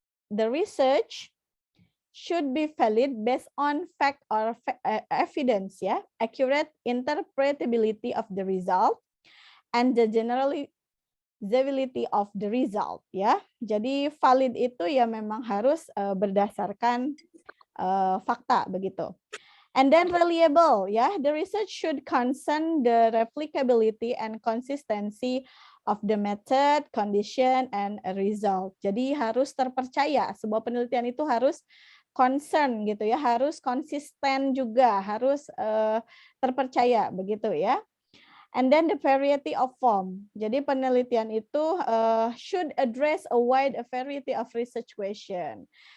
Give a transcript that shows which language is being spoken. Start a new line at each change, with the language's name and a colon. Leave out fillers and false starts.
English: The research should be valid based on fact or evidence, accurate interpretability of the result, and the generalizability of the result,
Indonesian: Jadi valid itu ya memang harus berdasarkan fakta, begitu.
English: And then reliable, The research should concern the replicability and consistency of the method, condition, and result.
Indonesian: Jadi harus terpercaya. Sebuah penelitian itu harus concern, gitu ya, harus konsisten juga, harus terpercaya, begitu ya.
English: And then the variety of form.
Indonesian: Jadi penelitian itu
English: should address a wide variety of research question.